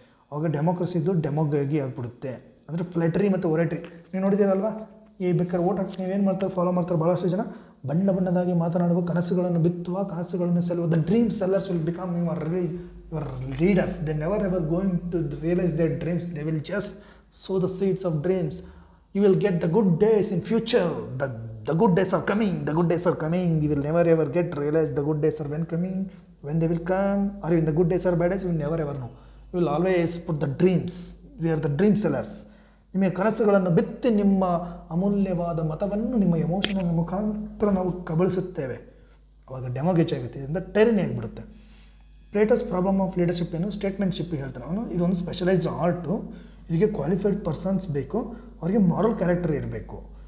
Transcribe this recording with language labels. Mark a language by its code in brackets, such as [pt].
[kn] ಅವಾಗ ಡೆಮೋಕ್ರಸಿದು ಡೆಮೋಗಾಗಿ ಆಗಿಬಿಡುತ್ತೆ. ಅಂದರೆ ಫ್ಲೆಟ್ರಿ ಮತ್ತು ಒರೆಟ್ರಿ ನೀವು ನೋಡಿದ್ದೀರಲ್ವ, ಈ ಬೇಕಾದ್ರೆ ಓಟ್ ಹಾಕಿ ನೀವೇನು ಮಾಡ್ತಾರೆ, ಫಾಲೋ ಮಾಡ್ತಾರೆ ಭಾಳಷ್ಟು ಜನ, ಬಣ್ಣ ಬಣ್ಣದಾಗಿ ಮಾತನಾಡುವ, ಕನಸುಗಳನ್ನು ಬಿತ್ತುವ, ಕನಸುಗಳನ್ನು ಸೆಲ್ಲುವ, [en] The dream sellers will become your leaders. They never ever going to realise their dreams, they will just sow the seeds of dreams. You will get the good days in future, the good days are coming, the good days are coming, you will never ever get realize the good days are when they will come, or when the good days are bad days, you will never ever know. You will always put the dreams, we are the dream sellers. [kn] ನಿಮಗೆ ಕನಸುಗಳನ್ನು ಬಿತ್ತಿ ನಿಮ್ಮ ಅಮೂಲ್ಯವಾದ ಮತವನ್ನು ನಿಮ್ಮ emotional ಮುಖಾಂತರ ನಾವು ಕಬಳಿಸುತ್ತೇವೆ. ಅವಾಗ ಡೆಮೋಗೇಜ್ ಆಗುತ್ತೆ, ಇದರಿಂದ ಟೈರನಿ ಆಗಿಬಿಡುತ್ತೆ. [en] Plato's problem of leadership [kn] ಏನು, ಸ್ಟೇಟ್ಮೆಂಟ್ಶಿಪ್ ಹೇಳ್ತಾನೆ ಅವನು. ಇದೊಂದು ಸ್ಪೆಷಲೈಸ್ಡ್ ಆರ್ಟು, ಇದಕ್ಕೆ ಕ್ವಾಲಿಫೈಡ್ ಪರ್ಸನ್ಸ್ ಬೇಕು, ಅವರಿಗೆ ಮಾರಲ್ ಕ್ಯಾರೆಕ್ಟರ್ ಇರಬೇಕು.